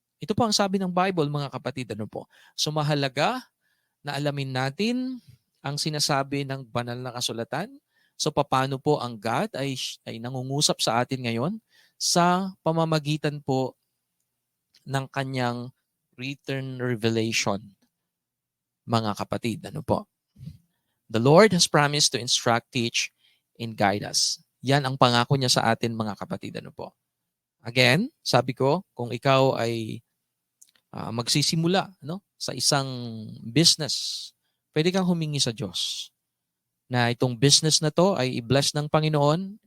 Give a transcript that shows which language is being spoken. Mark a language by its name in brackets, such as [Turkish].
[Filipino] Ito po ang sabi ng Bible, mga kapatid. So mahalaga na alamin natin ang sinasabi ng banal na kasulatan. So paano po ang God ay nangungusap sa atin ngayon sa pamamagitan po ng kanyang [English] written revelation, [Filipino] mga kapatid. [English] The Lord has promised to instruct, teach, and guide us. [Filipino] Yan ang pangako niya sa atin, mga kapatid. Again, sabi ko, kung ikaw ay magsisimula sa isang business, pwede kang humingi sa Diyos na itong business na to ay i-bless ng Panginoon.